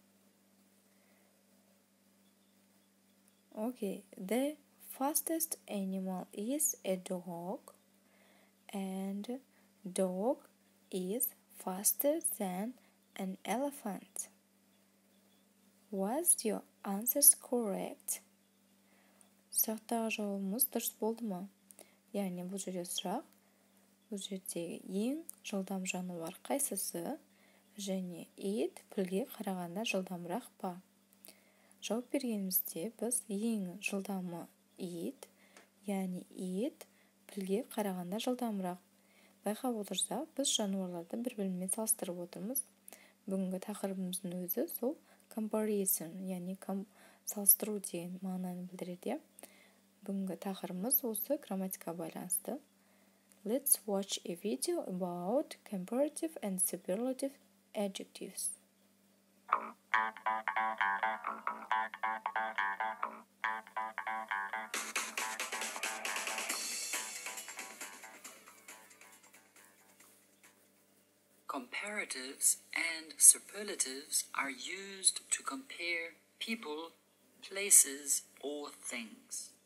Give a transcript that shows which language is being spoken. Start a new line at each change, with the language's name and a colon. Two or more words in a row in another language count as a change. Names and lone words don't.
English: Okay, the fastest animal is a dog, and dog is faster than an elephant. Was your answers correct?
Kazakh: Сұрақтағы жауабымыз дұрыс болды ма? Яғни бұл жерде сұрақ, бұл жердегі ең жылдам жануар қайсысы және ит пілге қарағанда жылдамырақ па? Жауап бергенімізде біз ең жылдамы ит, яғни ит пілге қарағанда жылдамырақ. Байқап отырсақ, біз жануарларды бір-бірімен салыстырып отырмыз. Бүгінгі тақырыбымыздың өзі сол comparison, яғни салыстыру деген мағынаны білдіреді. Бүгінгі тақырыбымыз осы грамматикаға байланысты.
English: Let's watch a video about comparative and superlative adjectives. Comparatives and superlatives are used to compare people, places, or things.